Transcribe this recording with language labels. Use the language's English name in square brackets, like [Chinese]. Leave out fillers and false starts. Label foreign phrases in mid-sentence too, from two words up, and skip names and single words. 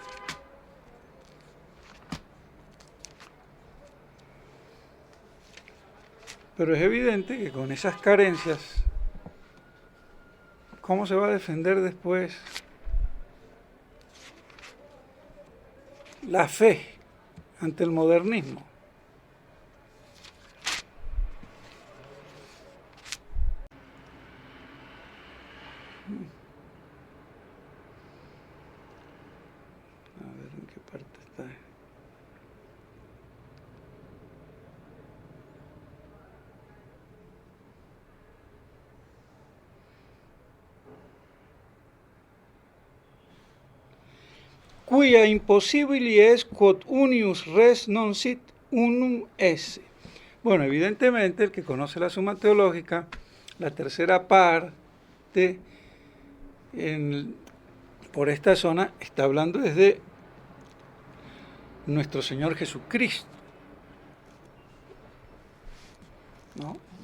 [Spanish] Pero es evidente que con esas carencias, ¿cómo se va a defender después la fe ante el modernismo? A ver en qué parte está. [Latin] Quia impossibili est quod unius res non sit unum esse. [Spanish] Bueno, evidentemente el que conoce la Suma Teológica, la tercera parte por esta zona está hablando desde nuestro Señor Jesucristo, ¿no?